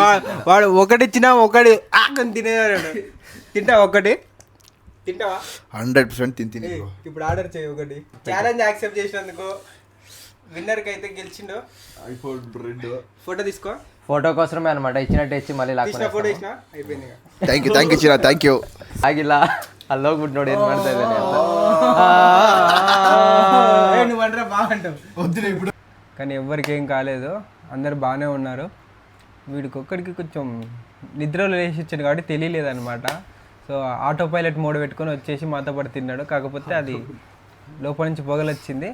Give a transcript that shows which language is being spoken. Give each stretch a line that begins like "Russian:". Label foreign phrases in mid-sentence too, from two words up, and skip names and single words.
Telugu: వాడు ఒకటి ఇచ్చినా ఒకటి ఆకని తినేవాడు. తింటావా ఒకటి? తింటావా? 100% తిని ఇప్పుడు ఆర్డర్ చేయి ఒకటి.
English: challenge accept
Telugu: చేసినందుకు విన్నర్కి అయితే గెలిచిండు. ఐఫోన్ 2 ఫోటో తీసుకో. ఫోటో కోసమే అనమాట, ఇచ్చినట్టు ఇచ్చి మళ్ళీ తీసిన ఫోటో ఇచ్చిన అయిపోయింది.
English: thank you Chira, thank you.
Kannada: ಆಗಿಲ್ಲ ಅಲ್ಲೋಗಿ ಬಿಟ್ಟು ನೋಡಿ ಏನ್ ಮಾಡ್ತಾ ಇದ್ದಾನೆ ಅಂತ.
Telugu: నువ్వంటే బాగుంటావు. కానీ ఎవ్వరికి ఏం కాలేదు, అందరు బాగానే ఉన్నారు. వీడికి ఒక్కడికి కొంచెం నిద్రలో లేచి వచ్చాడు కాబట్టి తెలియలేదన్నమాట. సో
English: auto pilot mode
Telugu: పెట్టుకొని వచ్చేసి మాతో పాటు తిన్నాడు. కాకపోతే అది లోపల నుంచి పొగలు వచ్చింది.